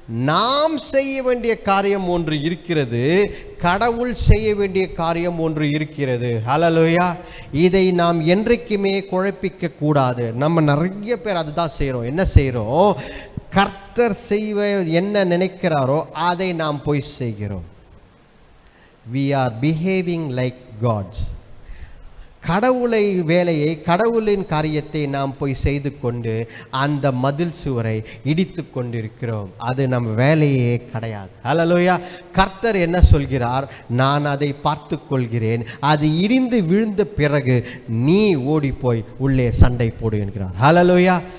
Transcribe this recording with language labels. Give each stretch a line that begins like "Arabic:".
Tamil: நாம் செய்ய வேண்டிய காரியம் ஒன்று இருக்கிறது, கடவுள் செய்ய வேண்டிய காரியம் ஒன்று இருக்கிறது. ஹல்லேலூயா. இதை நாம் என்றைக்குமே குழப்பிக்க கூடாது. நம்ம நிறைய பேர் அதுதான் செய்கிறோம். என்ன செய்கிறோம்? கர்த்தர் செய்வ என்ன நினைக்கிறாரோ அதை நாம் போய் செய்கிறோம்.
English: we are behaving like gods.
Tamil: கடவுளை வேலையை, கடவுளின் காரியத்தை நாம் போய் செய்து கொண்டு அந்த மதில் சுவரை இடித்து கொண்டிருக்கிறோம். அது நம் வேலையே கிடையாது. ஹல்லேலூயா. கர்த்தர் என்ன சொல்கிறார்? நான் அதை பார்த்து கொள்கிறேன், அது இடிந்து விழுந்த பிறகு நீ ஓடி போய் உள்ளே சண்டை போடு என்கிறார். ஹல்லேலூயா.